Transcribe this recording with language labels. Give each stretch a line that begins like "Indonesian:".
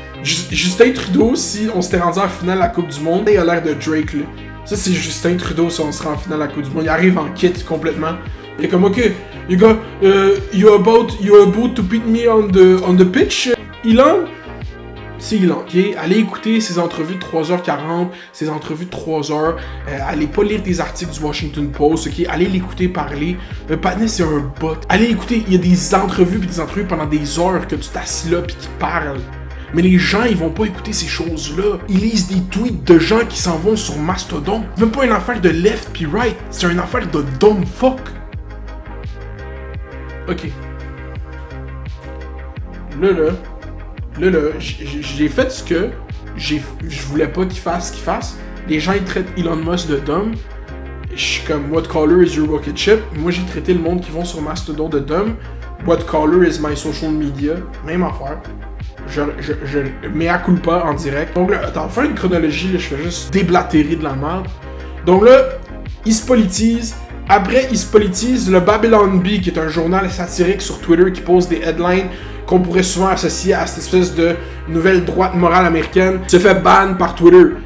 French: Justin Trudeau, si on s'était rendu en finale à la Coupe du Monde, il a l'air de Drake, là. Ça, c'est Justin Trudeau si on serait en finale à la Coupe du Monde. Il arrive en kit complètement. Il est comme,
English: ok, you're about to beat me on the pitch, Elon?
French: C'est Elon, ok? Allez écouter ses entrevues de 3h40, ses entrevues de 3h. Allez pas lire des articles du Washington Post, ok? Allez l'écouter parler. Patnais, c'est un bot. Allez écouter, il y a des entrevues pendant des heures que tu t'assis là pis qui parlent. Mais les gens, ils vont pas écouter ces choses-là. Ils lisent des tweets de gens qui s'en vont sur Mastodon. C'est même pas une affaire de left pis right, c'est une affaire de
English: dumb fuck. Ok.
French: Là, j'ai fait ce que je voulais pas qu'il fasse. Les gens, ils traitent Elon Musk de dumb. Je suis comme,
English: what color is your rocket ship?
French: Moi, j'ai traité le monde qui vont sur Mastodon de dumb.
English: What color is my social media?
French: Même affaire. Je mea culpa en direct. Donc là, attends, faire une chronologie, là, je fais juste déblatérer de la merde. Donc là, il se politise. Après, il se politise le Babylon Bee, qui est un journal satirique sur Twitter qui pose des headlines qu'on pourrait souvent associer à cette espèce de nouvelle droite morale américaine, se fait ban par Twitter.